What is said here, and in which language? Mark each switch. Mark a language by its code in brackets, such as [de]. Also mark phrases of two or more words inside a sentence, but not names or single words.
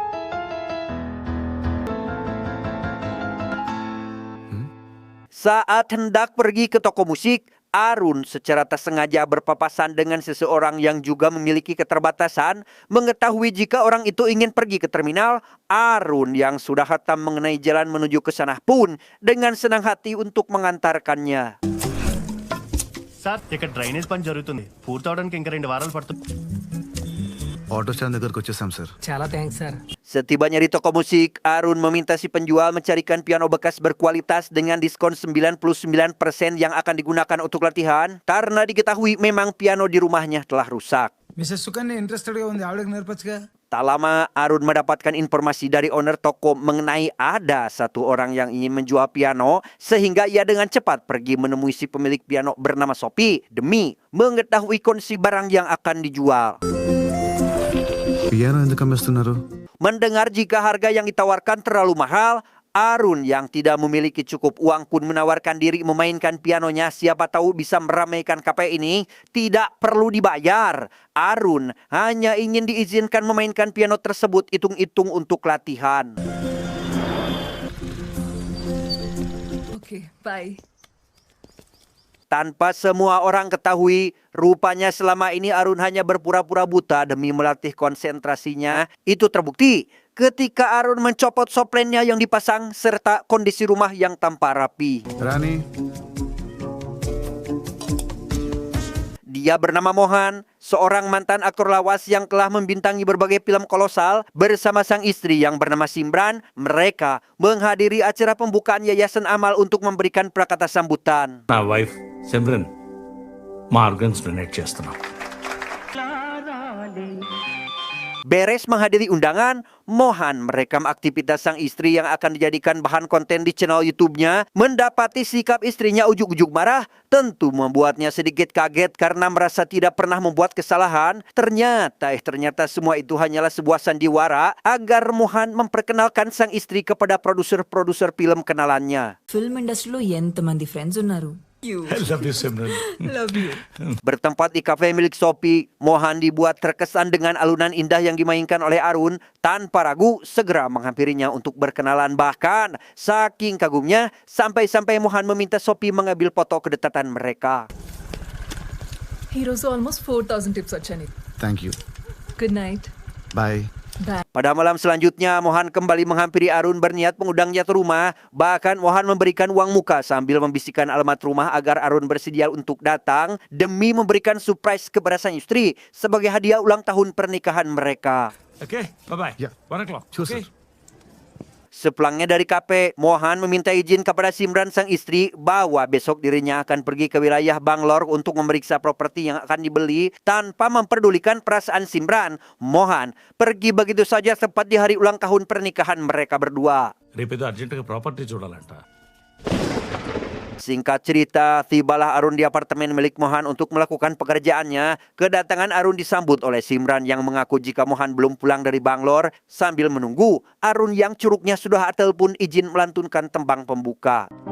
[id] Saat hendak pergi ke toko musik, Arun secara tak sengaja berpapasan dengan seseorang yang juga memiliki keterbatasan. Mengetahui jika orang itu ingin pergi ke terminal, Arun yang sudah hatam mengenai jalan menuju ke sana pun dengan senang hati untuk mengantarkannya. [te] సార్ ఇక్కడ డ్రైనేజ్ పని జరుగుతుంది పూర్తవడానికి ఇంకా 2 వారాలు పడుతుంది. ఆటో స్టాండ్ దగ్గరకు వచ్చేసాం సార్. చాలా థ్యాంక్స్ సార్. [id] Setibanya di toko musik, Arun meminta si penjual mencarikan piano bekas berkualitas dengan diskon 99% yang akan digunakan untuk latihan karena diketahui memang piano di rumahnya telah rusak. [te] మిస్సెస్ సుకన్య ఇంట్రెస్టెడ్గా ఉంది, ఆవిడకి నేర్పచ్చుగా. [id] Tak lama, Arun mendapatkan informasi dari owner toko mengenai ada satu orang yang ingin menjual piano, sehingga ia dengan cepat pergi menemui si pemilik piano bernama Sophie demi mengetahui kondisi barang yang akan dijual. [te] పియానో ఎందుకు అమ్మేస్తున్నారు? [id] Mendengar jika harga yang ditawarkan terlalu mahal, Arun yang tidak memiliki cukup uang pun menawarkan diri memainkan pianonya. Siapa tahu bisa meramaikan kafe ini. Tidak perlu dibayar. Arun hanya ingin diizinkan memainkan piano tersebut hitung-hitung untuk latihan. [en] okay bye. [id] Tanpa semua orang ketahui, rupanya selama ini Arun hanya berpura-pura buta demi melatih konsentrasinya. Itu terbukti ketika Arun mencopot soplennya yang dipasang serta kondisi rumah yang tampak rapi. రాణి, Dia bernama Mohan, seorang mantan aktor lawas yang telah membintangi berbagai film kolosal. Bersama sang istri yang bernama Simran, mereka menghadiri acara pembukaan Yayasan Amal untuk memberikan prakata sambutan. [te] నా వైఫ్ సిమ్రన్ మా [en] organs donate [te] చేస్తున్నాం. [id] Beres menghadiri undangan, Mohan merekam aktivitas sang istri yang akan dijadikan bahan konten di channel YouTube-nya. Mendapati sikap istrinya ujuk-ujuk marah, tentu membuatnya sedikit kaget karena merasa tidak pernah membuat kesalahan. Ternyata semua itu hanyalah sebuah sandiwara agar Mohan memperkenalkan sang istri kepada produser-produser film kenalannya. [en] film industry-lo [te] ఎంతమంది ఫ్రెండ్స్ ఉన్నారు. [en] love you Simran. [id] Bertempat di kafe milik Sophie, Mohan dibuat terkesan dengan alunan indah yang dimainkan oleh Arun. Tanpa ragu, segera menghampirinya untuk berkenalan. Bahkan, saking kagumnya, sampai-sampai Mohan meminta Sophie mengambil foto kedekatan mereka. [te] ఈరోజు ఆల్మోస్ట్ 4000 టిప్స్ వచ్చాయి. [en] thank you. good night. బాయ్. [id] Pada malam selanjutnya, Mohan kembali menghampiri Arun berniat mengundangnya ke rumah. Bahkan Mohan memberikan uang muka sambil membisikkan alamat rumah agar Arun bersedia untuk datang demi memberikan surprise kepada sang istri sebagai hadiah ulang tahun pernikahan mereka. [en] okay bye. Yeah. 1 o'clock. Sure, ఓకే. sir. [id] Sepulangnya dari kafe, Mohan meminta izin kepada Simran sang istri bahwa besok dirinya akan pergi ke wilayah Bangalore untuk memeriksa properti yang akan dibeli. Tanpa memperdulikan perasaan Simran, Mohan pergi begitu saja tepat di hari ulang tahun pernikahan mereka berdua. [te] రేపేదో అర్జెంటుగా ప్రాపర్టీ చూడాలంట. [id] Singkat cerita, tibalah Arun di apartemen milik Mohan untuk melakukan pekerjaannya. Kedatangan Arun disambut oleh Simran yang mengaku jika Mohan belum pulang dari Bangalore. Sambil menunggu, Arun yang curugnya sudah atel pun izin melantunkan tembang pembuka.